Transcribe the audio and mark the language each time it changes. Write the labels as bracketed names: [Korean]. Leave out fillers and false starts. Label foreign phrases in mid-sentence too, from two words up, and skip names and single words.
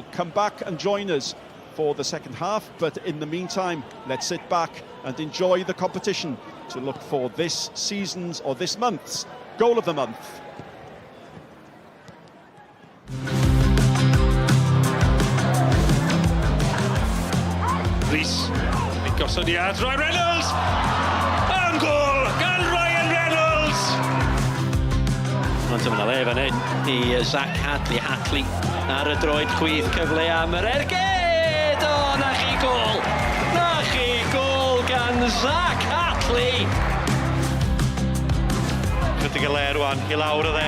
[English] Come back and join us for the second half, but in the meantime, let's sit back and enjoy the competition to look for this season's or this month's goal of the month. [Welsh] Rees, gosodiad, Ryan Reynolds! [English] And goal gan Ryan Reynolds! [Welsh] Ond yma le fan hyn i Zach Hatley ar y droed chwith cyfle am yr ergyd! O, na chi gol! Na chi gol gan Zach Hatley! Chydig y le rwan i lawr o dde.